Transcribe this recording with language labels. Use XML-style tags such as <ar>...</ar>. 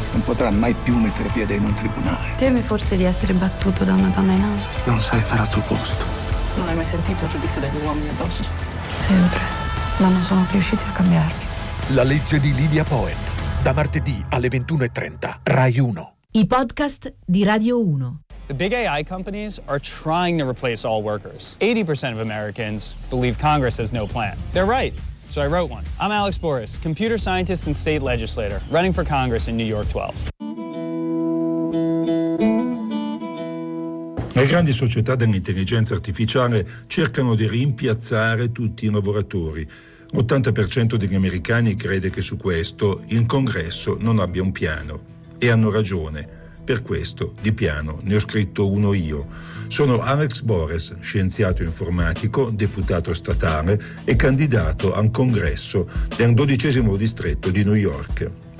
<it>Non potrà mai più mettere piede in un tribunale. Temi forse di essere battuto da una donna in alto? Non sai stare al tuo posto. Non hai mai sentito il giudizio degli uomini addosso? Sempre, ma non sono riusciti a cambiarmi. La legge di Lidia Poet, da martedì alle 21:30, Rai 1. I podcast di Radio 1.</it> <en>The big AI companies are trying to replace all workers. 80% of Americans believe Congress has no plan. They're right, so I wrote one. I'm Alex Boris, computer scientist and state legislator, running for Congress in New York 12.</en> <it>Le grandi società dell'intelligenza artificiale cercano di rimpiazzare tutti i lavoratori. L'80% degli americani crede che su questo il Congresso non abbia un piano. E hanno ragione. Per questo, di piano, ne ho scritto uno io. Sono Alex Borres, scienziato informatico, deputato statale e candidato al Congresso del 12° distretto di New York.</it>